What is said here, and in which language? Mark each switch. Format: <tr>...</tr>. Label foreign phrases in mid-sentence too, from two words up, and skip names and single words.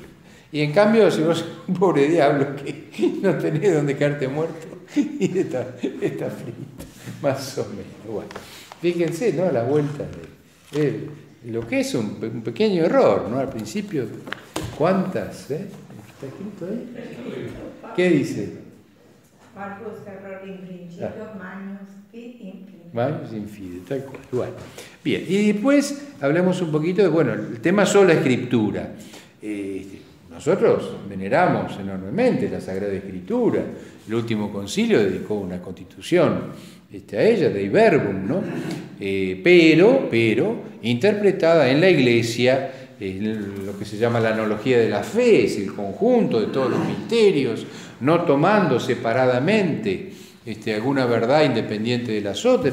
<es>Y en cambio, si vos sos un pobre diablo que no tenés donde caerte muerto, y está frito, más o menos. Bueno, fíjense, ¿no? A la vuelta de lo que es un pequeño error, ¿no? Al principio, ¿cuántas? ¿Está escrito ahí? ¿Qué dice?</es> <la>Marcus error in principio, magnus fit in fine. Magnus in fide,</la> <es>tal cual. Bueno, bien, y después hablemos un poquito de, bueno, el tema sola escritura. Nosotros veneramos enormemente la Sagrada Escritura. El último concilio dedicó una constitución a ella, Dei Verbum, ¿no? Pero interpretada en la Iglesia, lo que se llama la analogía de la fe, es el conjunto de todos los misterios, no tomando separadamente alguna verdad independiente de las otras.</es>